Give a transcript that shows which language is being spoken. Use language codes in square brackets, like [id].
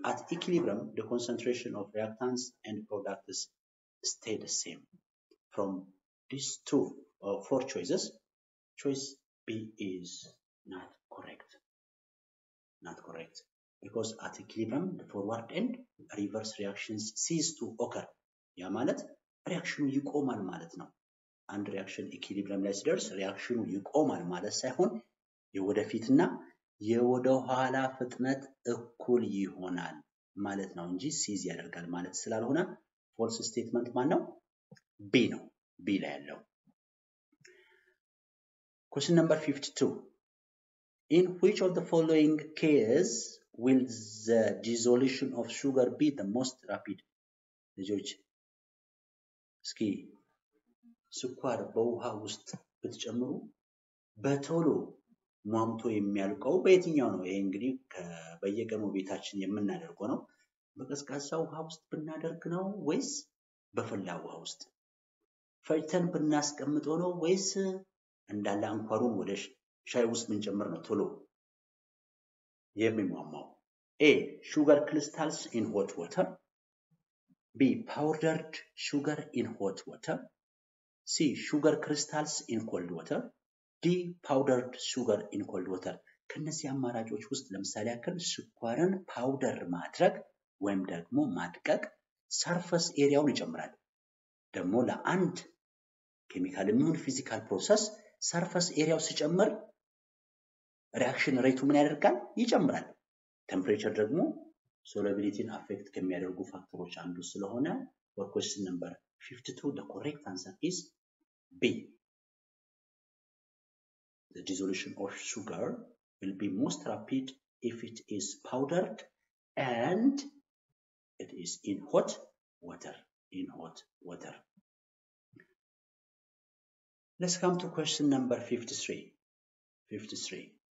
[en] At equilibrium, the concentration of reactants and products stay the same. From these four choices, choice B is not correct. Not correct. Because at equilibrium, the forward and reverse reactions cease to occur. [am] ያ ማለት ሪያክሽኑ ይቆማል ማለት ነው። አንድ ሪያክሽን ኢኩሊብሪየም ላይ ሲደርስ ሪያክሽኑ ይቆማል ማለት ሳይሆን የወደፊትና የወደኋላ ፍጥነት እኩል ይሆናል ማለት ነው እንጂ ሲዝ ያደርጋል ማለት ስላልሆነ ፎልስ ስቴትመንት ማን ነው? ቢ ነው። ቢ ላይ ያለው። [en] Question number 52. In which of the following case will the dissolution of sugar be the most rapid? [am] ልጆች እስኪ ስኳር በውሃ ውስጥ ብትጨምሩ በቶሎ ሟምቶ የሚያልቀው በየትኛው ነው? ይሄ እንግዲህ በየቀኑ ቤታችን የምናደርገው ነው። በቀዝቃዛ ውሃ ውስጥ ብናደርግ ነው ወይስ በፈላ ውሃ ውስጥ? ፈጭተን ብናስቀምጠው ነው ወይስ እንዳለ አንኳሩን ወደ ሻይ ውስጥ ብንጨምር ነው ቶሎ የሚሟማው? [en] A. Sugar crystals in hot water. B. Powdered sugar in hot water. C. Sugar crystals in cold water. D. Powdered sugar in cold water. [am] ከነዚህ አማራጮች ውስጥ ለምሳሌ ያክል ስኳርን ፓውደር ማድረግ ወይም ደግሞ ማድቀቅ ሰርፈስ ኤሪያውን ይጨምራል። ደግሞ ለአንድ ኬሚካል የሚሆን ፊዚካል ፕሮሰስ ሰርፈስ ኤሪያው ሲጨምር ሪአክሽን ሬቱ ምን ያደርጋል? ይጨምራል። ቴምፕሬቸር ደግሞ ሶሉቢሊቲን አፌክት ከሚያደርጉ ፋክተሮች አንዱ ስለሆነ [en] for question number 52 the correct answer is B. The dissolution of sugar will be most rapid if it is powdered and it is in hot water. In hot water. Let's come to question number 53. 53.